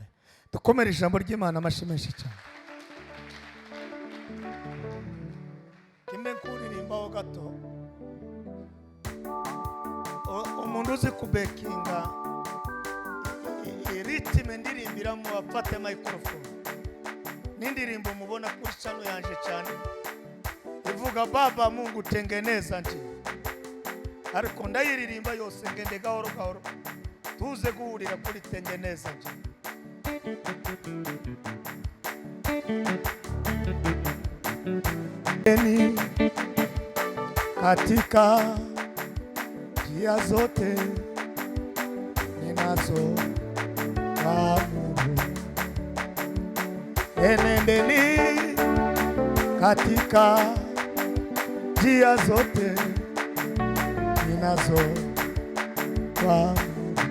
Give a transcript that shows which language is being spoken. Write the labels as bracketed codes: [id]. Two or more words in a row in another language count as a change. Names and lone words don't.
[rw] Dukomere ijambo ry'Imana amashyi menshi cyane. Kimwe kuririmbaho gato, umuntu uzi kubekinga ritime ndirimbiramo afate microphone n'indirimbo mubona kuri channel yanje cyane ivuga [sw] Baba Mungu tengeneza nje, [rw] ariko ndayiririmba yose ngende gahoro gahoro tuze guhurira kuri [sw] tengeneza nje. Katika njia zote ninazo fahamu, enendeni katika njia zote ninazo fahamu,